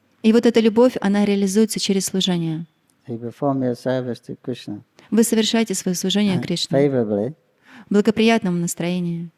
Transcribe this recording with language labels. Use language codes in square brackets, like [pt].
[ru] И вот эта любовь, она реализуется через служение. [en] You perform your service to Krishna [ru] Вы совершаете свое служение Кришне [en] favorably, [ru] в благоприятном настроении.